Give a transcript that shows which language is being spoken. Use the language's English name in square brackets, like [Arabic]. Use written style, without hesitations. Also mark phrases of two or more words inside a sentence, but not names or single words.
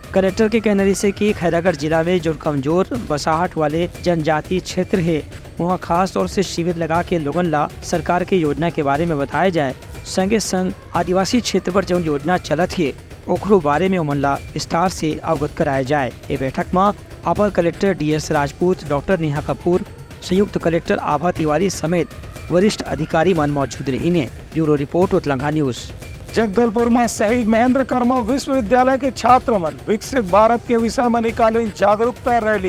[Chhattisgarhi] कलेक्टर के कहने से कि खैरागढ़ जिला में जो कमजोर बसाहट वाले जनजातीय क्षेत्र है, वहाँ खास तौर से शिविर लगा के लोगन ला सरकार के योजना के बारे में बताया जाए। संगे संग आदिवासी क्षेत्र पर जो योजना चलत है ओकरो बारे में उमन ला विस्तार से अवगत कराया जाए। ये बैठक में अपर कलेक्टर DS राजपूत, डॉक्टर नेहा कपूर, संयुक्त कलेक्टर आभा तिवारी समेत वरिष्ठ अधिकारी मन मौजूद रही ने। ब्यूरो रिपोर्ट उत्तलंगा न्यूज। जगदलपुर में शहीद महेंद्र कर्मा विश्वविद्यालय के छात्र मन विकसित भारत के विषय में निकाली जागरूकता रैली।